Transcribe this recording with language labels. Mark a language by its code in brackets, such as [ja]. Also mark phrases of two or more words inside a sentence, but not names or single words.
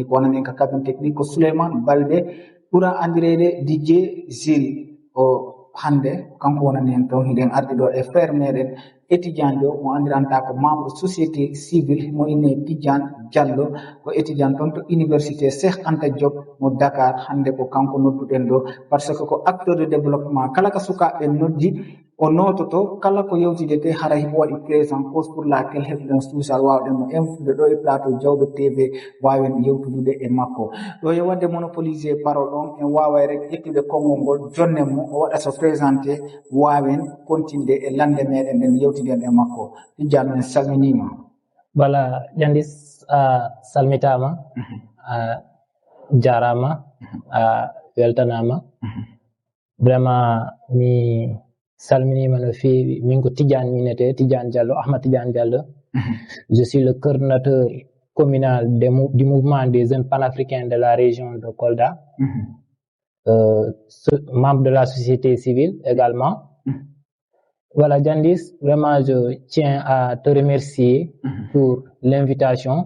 [ff] Ko wonan en ka [fr] cabine technique [ff] ko Souleymane Baldé ɓuura andirede DJ Zil. O hande kanko wonani en toon hiɗen ardi ɗo e frère meɗen étudiant jo mo andiranta ko [fr] membre société civile [ff] mo inne Tidjane Diallo, ko étudiant toon to université Cheikh Anta Diop mo Dakar. Hande ko kanko nodduɗen ɗo [fr] par ce que [ff] ko [fr] acteur de développement, [ff] kala ka sukaɓe noddi o nototo kala ko yewtidete hara himo waɗi présent, [fr] cause pour laquelle [ff] heɓɗen suusal wawɗen mo influde ɗo e plateau Diaobé TV wawen yewtudude e makko ɗo e wadde [fr] monopolisé parole [ff] on en wawa rek ƴettude konngol ngol jonne mo o waɗa so présenté wawen continude e lande meɗen nden yewtiden e makko. Tidjane en salminima. Voilà, Jandis salmitama, jarama, weltanama. Vraiment mi salminima no feewi. Min ko Tidjane minete, Tidjane Diallo, Ahmad Tidjane Diallo. [fr] Je suis le coordinateur communal du mouvement des jeunes panafricains de la région de Kolda. Membre de la société civile également. Voilà, Jandis, vraiment, je tiens à te remercier pour l'invitation.